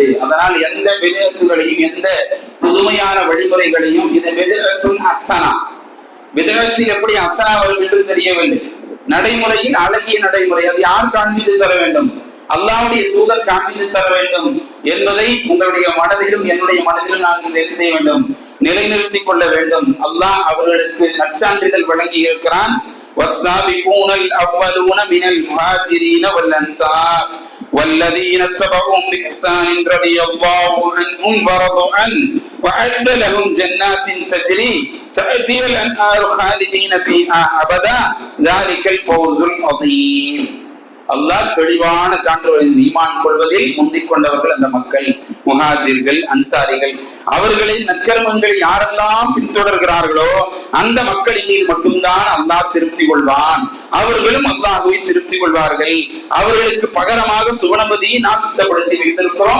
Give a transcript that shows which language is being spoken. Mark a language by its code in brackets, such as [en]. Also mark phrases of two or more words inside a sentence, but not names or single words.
[ta] அதனால் எந்த விதத்துகளையும், எந்த புதுமையான வழிமுறைகளையும், இது [ar] بدعة حسنة, [ta] விதத்தில் எப்படி ஹஸனா வரும் என்று தெரியவில்லை. நடைமுறையில் அழகிய நடைமுறை, அது யார் காண்பித்து தர வேண்டும்? அல்லாஹ்வுடைய தூதர் காண்பித்து தர வேண்டும் என்பதை உங்களுடைய மனதிலும் என்னுடைய மனதிலும் நாங்கள் என்ன செய்ய வேண்டும்? நிலைநிறுத்திக் கொள்ள வேண்டும். அல்லாஹ் அவர்களுக்கு நற்சான்றிதழ் வழங்கி இருக்கிறான். [ar] والسابقون الأولون من المهاجرين والأنصار والذين اتبعوهم بإحسان رضي الله عنهم ورضوا عنه وأعد لهم جنات تجري تحتها الأنهار خالدين فيها أبدا ذلك الفوز العظيم. [ta] அல்லாஹ் தெளிவான சான்று ஈமான் கொள்வதில் முந்திக் கொண்டவர்கள் அந்த மக்கள், முஹாஜிர்கள், அன்சாரிகள். அவர்களின் நற்கர்மங்களை யாரெல்லாம் பின்தொடர்கிறார்களோ அந்த மக்களின் மீது மட்டும்தான் அல்லாஹ் திருப்தி கொள்வான். அவர்களும் அல்லாஹ்வை திருப்தி கொள்வார்கள். அவர்களுக்கு பகரமாக சுவனபதியை நாம் சித்தப்படுத்தி வைத்திருக்கிறோம்.